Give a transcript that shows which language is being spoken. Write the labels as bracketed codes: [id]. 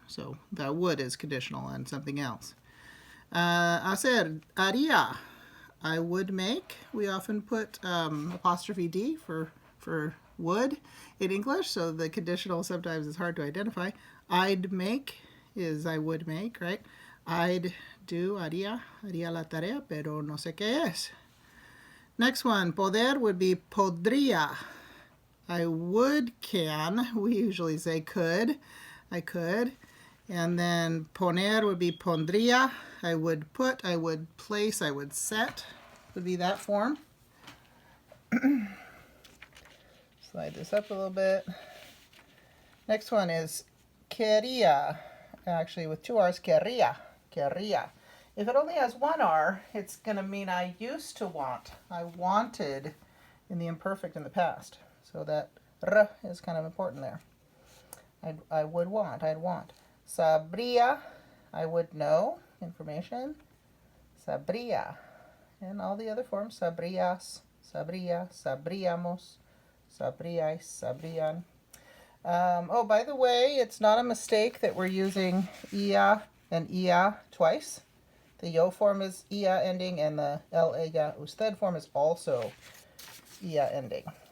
[en] So that would is conditional on something else. Hacer, haría. I would make. We often put apostrophe D for would in English, so the conditional sometimes is hard to identify. I'd make is I would make, right? I'd do, [es] haría la tarea, pero no sé qué es. [en] Next one, poder would be podría. I would can. We usually say could. I could. And then poner would be pondría. I would put, I would place, I would set. Would be that form. Slide this up a little bit. Next one is quería. Actually, with two R's, querría. Querría. If it only has one R, it's going to mean I used to want. I wanted in the imperfect in the past. So that r is kind of important there. I would want. I'd want. Sabría. I would know information. Sabría. And all the other forms. [es] Sabrías, sabría, sabríamos, sabríais, sabrían. [en] Oh, by the way, it's not a mistake that we're using ia and ia twice. The yo form is ia ending, and the el, ella, usted form is also ia ending.